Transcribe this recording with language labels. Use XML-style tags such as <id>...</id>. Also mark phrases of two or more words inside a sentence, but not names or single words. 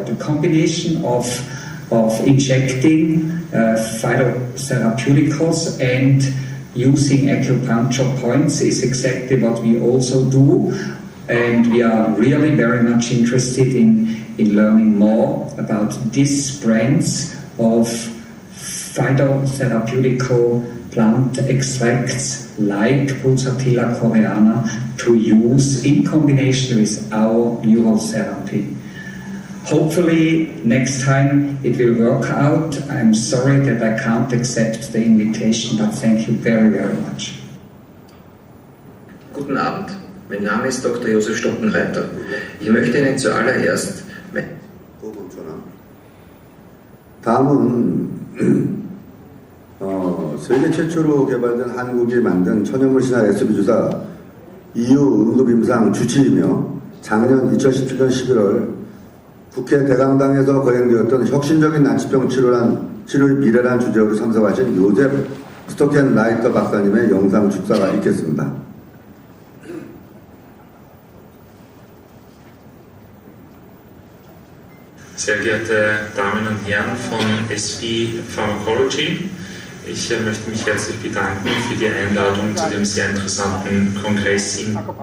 <en>The combination of injecting phytotherapeuticals and using acupuncture points is exactly what we also do, and we are really very much interested in learning more about these brands of phytotherapeutical plant extracts like Pulsatilla coreana to use in combination with our neural therapy. Hopefully next time it will work out. I'm sorry that I can't accept the invitation, but thank you very, very much.</en> <de>Guten Abend, mein Name ist Dr. Josef Stockenreiter. Ich möchte Ihnen zuallererst</de> <ko>다음은 세계 최초로 개발된 한국이 만든 천연물 신약 SB 주사 EU 응급임상 주치이며 작년 2017년 11월 국회 대강당에서 거행되었던 혁신적인 난치병 치료의 미래란 주제로 참석하신 요셉 스토켄 라이터 박사님의 영상 축사가 있겠습니다.</ko> <de>Sehr geehrte Damen und Herren von SB Pharmacology, ich möchte mich herzlich bedanken für die Einladung zu dem sehr interessanten Kongress in</de>